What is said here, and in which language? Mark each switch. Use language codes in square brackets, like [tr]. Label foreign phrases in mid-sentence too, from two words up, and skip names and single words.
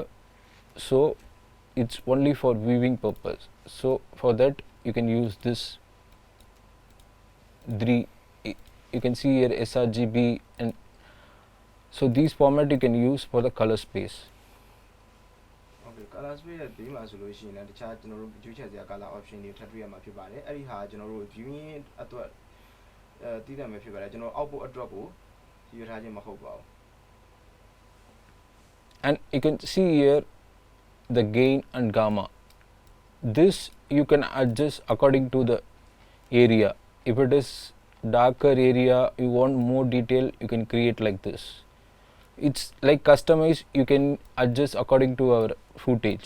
[en] So it's only for viewing purpose. So for that you can use this 3. You can see here sRGB, and so these format you can use for the color space. [my] Okay, color space ရဲ့ဘေးမှာဆိုလို့ရှိရင်လည်းတခြားကျွန်တော်တို့ရွေးချယ်စရာ [en] color option [my] တွေထပ်တွေ့ရမှာဖြစ်ပါတယ်အဲ့ဒီဟာကျွန်တော်တို့ viewing အတွက်တည်တယ်မှာဖြစ်ပါတယ်ကျွန်တော် output အတွက်ကိုရွေးထားခြင်းမဟုတ်ပါဘူး [en] And you can see here the gain and gamma. This you can adjust according to the area. If it is darker area, you want more detail, you can create like this. It's like customized, you can adjust according to our footage.